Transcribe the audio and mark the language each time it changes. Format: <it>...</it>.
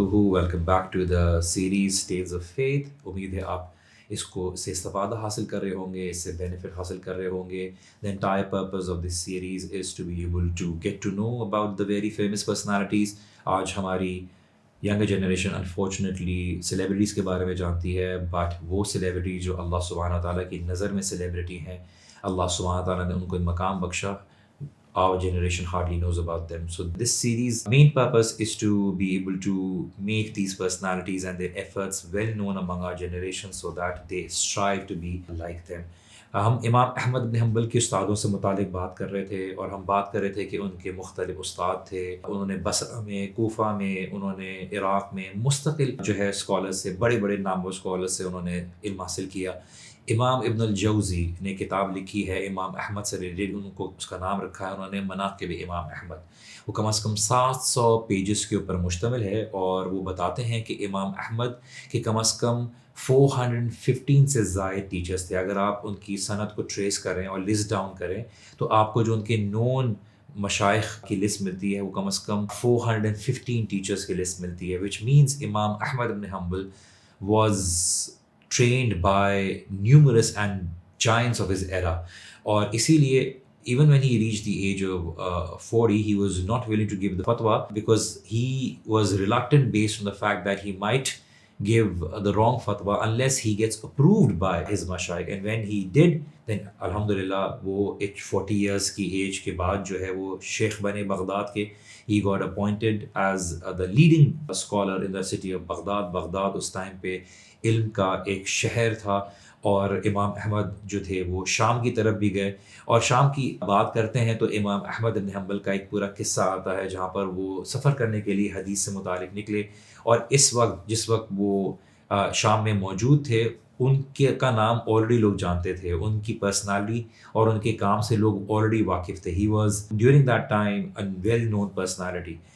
<en>Welcome back to the series tales of faith.</en> <ur>امید ہے آپ اس کو سے استفادہ حاصل کر رہے ہوں گے, اس سے بینیفٹ حاصل کر رہے ہوں گے.</ur> <en>The entire purpose of this series is to be able to get to know about the very famous personalities.</en> <ur>آج ہماری ینگر جنریشن انفارچونیٹلی سیلیبریٹیز کے بارے میں جانتی ہے, بٹ وہ سیلیبریٹی جو اللہ سبحانہ تعالیٰ کی نظر میں سیلیبریٹی ہیں, اللہ سبحانہ تعالیٰ نے ان کو مقام بخشا.</ur> <en>Our generation hardly knows about them. So this series' main purpose is to be able to make these personalities and their efforts well known among our generation so that they strive to be like them.</en> <ur>ہم امام احمد بن حنبل کے استادوں سے متعلق بات کر رہے تھے, اور ہم بات کر رہے تھے کہ ان کے مختلف استاد تھے. انہوں نے بصرہ میں, کوفہ میں, انہوں نے عراق میں مستقل جو ہے اسکالر سے, بڑے بڑے نامور اسکالر سے انہوں نے علم حاصل کیا. امام ابن الجوزی نے کتاب لکھی ہے امام احمد سے ریلیٹڈ, ان کو اس کا نام رکھا ہے انہوں نے مناقب امام احمد. وہ کم از کم 700 پیجز کے اوپر مشتمل ہے, اور وہ بتاتے ہیں کہ امام احمد کے کم از کم 415 سے زائد ٹیچرز تھے. اگر آپ ان کی سند کو ٹریس کریں اور لسٹ ڈاؤن کریں تو آپ کو جو ان کے نون مشائخ کی لسٹ ملتی ہے وہ کم از کم 415 ٹیچرز کی لسٹ ملتی ہے,</ur> <en>which means</en> <ur>امام احمد بن حنبل</ur> <en>was trained by numerous and giants of his era.</en> <ur>اور اسی لیے</ur> <en>even when he reached the age of 40, he was not willing to give the fatwa because he was reluctant based on the fact that he might give the wrong fatwa unless he gets approved by his mashayikh. And when he did, then alhamdulillah</en> <ur>وہ 40 years کی age کے بعد جو ہے وہ شیخ بنے Baghdad کے.</ur> <en>He got appointed as the leading scholar in the city of Baghdad.</en> <ur>Baghdad اس time پہ علم کا ایک شہر تھا, اور امام احمد جو تھے وہ شام کی طرف بھی گئے. اور شام کی بات کرتے ہیں تو امام احمد بن حنبل کا ایک پورا قصہ آتا ہے جہاں پر وہ سفر کرنے کے لیے حدیث سے متعلق نکلے, اور اس وقت جس وقت وہ شام میں موجود تھے ان کے کا نام آلریڈی لوگ جانتے تھے, ان کی پرسنالٹی اور ان کے کام سے لوگ آلریڈی واقف تھے.</ur> <en>He was during that time a well known personality.</en>